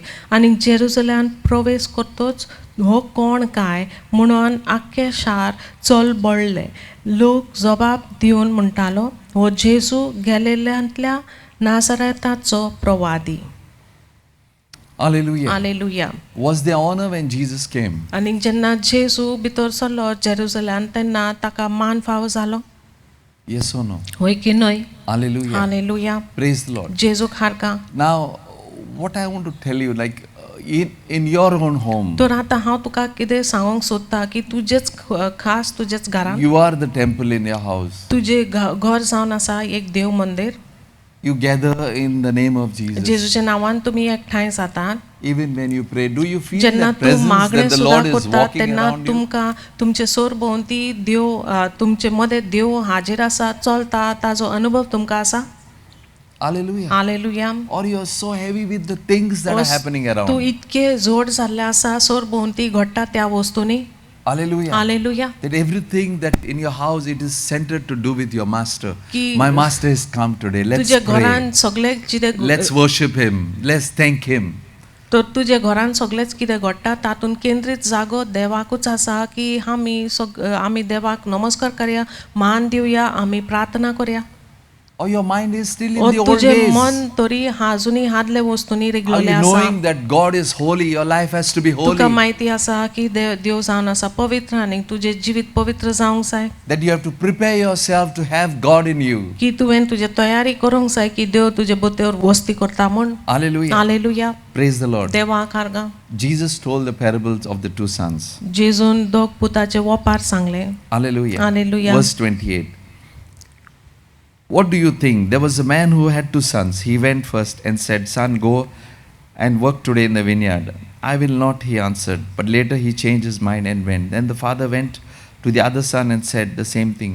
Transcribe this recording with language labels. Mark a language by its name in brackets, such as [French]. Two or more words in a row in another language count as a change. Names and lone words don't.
[Konkani] आनी जेरुसलेमान प्रवेश करतोच हो कोण काय म्हणून आख्खे शार चल बळ्ळे. लोक जबाब दिवन म्हणटालो, हो जेजू गॅलिलांतल्या नासरेताचो प्रवादी. [English] Hallelujah. [Konkani] हालेलुया. [English] Was there honor when Jesus came? [Konkani] आनी जेन्ना जेजू भितर सरलो जेरुसलेमान तेन्ना ताका मान फाव जालो. [English] Yes or no? [Konkani] होय की न्हय? [English] Hallelujah. [Konkani] हालेलुया. [English] Praise the Lord. [Konkani] जेजूक हारका. [English] Now, what I want to tell you, like in your own home, [Konkani] तर आतां हांव तुका कितें सांगूंक सोदता की तुजेच खास तुजेच घरान [English] you are the temple in your house. [Konkani] तुजे घर जावन आसा एक देव मंदिर. [English] You gather in the name of Jesus. [Konkani] जेजूच्या नांवान तुमी एकठांय जातात. [English] Even when you pray, do you feel [Konkani] जेन्ना [English] that [Konkani] तूं [English] presence [Konkani] मागणें [English] that the [Konkani] सुद्दां [English] Lord is [Konkani] करता [English] walking [Konkani] तेन्ना [English] around you? [Konkani] तुमकां तुमचे सोर भोंवती देव तुमचे मदें देव हाजीर आसा, चलता, ताजो अनुभव तुमकां आसा. [English] Hallelujah. [Konkani] हालेलुया. [English] Or you are so heavy with the things that are happening [Konkani] तूं [English] around. [Konkani] इतके जोड जाल्ले आसा, सोर भोंवती घडटा त्या वस्तूंनी. [English] Hallelujah. [Konkani] हालेलुया. [English] That everything that in your house, it is centered to do with your master. [Konkani] की [English] My master has come today. Let's [Konkani] तुजे [English] pray. [Konkani] घरान सगळे कितें [English] Let's worship him. Let's thank him. [Konkani] तर तुजे घरान सगळेच कितें घडटा तातूंत केंद्रीत जागो देवाकूच आसा की आमी देवाक नमस्कार करया, मान दिवया, आमी प्रार्थना करया. [English] Or your mind is still in ओ the old [Konkani] तुजे [English] days. [Konkani] मन तरी अजुनी आदले वस्तूंनी [English] Are [Konkani] रिगलोले [English] you [Konkani] आसा. [English] knowing that God is holy? Your life has to be holy. [Konkani] तुका माहिती आसा की देव जावन आसा पवित्र आनी तुजे जिवीत पवित्र जावंक जाय. [English] That you have to prepare yourself to have God in you. [Konkani] की तुवें तुजे तयारी करूंक जाय की देव तुजे भितर वस्ती करता म्हूण. [English] Hallelujah. [Konkani] हालेलुया. [English] Praise the Lord. [Konkani] देवाक आर्गा. [English] Jesus told the parables of the two sons. [Konkani] जेजून दोग पुताचे वपार सांगले. [English] Hallelujah. Hallelujah. Verse 28. What do you think? There was a man who had two sons. He went first and said, Son, go and work today in the vineyard. I will not, he answered. But later he changed his mind and went. Then the father went to the other son and said the same thing.